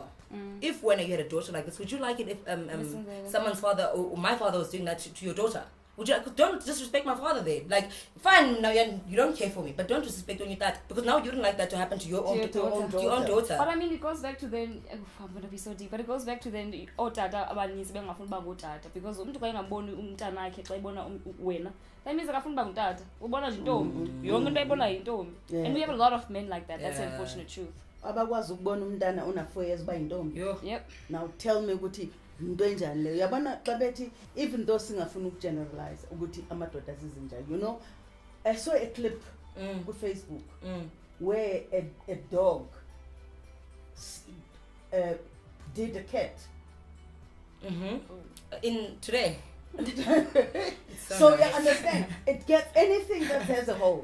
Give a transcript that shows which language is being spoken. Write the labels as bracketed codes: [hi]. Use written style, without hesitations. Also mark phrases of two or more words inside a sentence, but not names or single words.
[en] If when you had a daughter like this, would you like it if someone's father or my father was doing that to your daughter? don't disrespect my father there. Like, fine, now you don't care for me, but don't disrespect when you that, because now you don't like that to happen to your own daughter. But I mean, it goes back to then. I'm gonna be so deep, but it goes back to then. [xh] Tata abaninzi bengafuni uba ngotata because umuntu xa engaboni umntana wakhe xa ebona wena. [en] That means [xh] akafuni uba ngutata. Ubona nje intombi. Yonke into ayibona yintombi. [en] And we have a lot of men like that. That's the unfortunate truth. [xh] Abakwazi ukubona umntana una 4 years ba yintombi. [en] Yep. Now tell me [xh] ukuthi into enjani leyo. Yabona xa bethi [en] even though [xh] singafuni ukugeneralize ukuthi amadoda azizinjani. [en] You know, I saw a clip on Facebook where a dog did a cat. In today. So you understand, it gets anything that has a hole.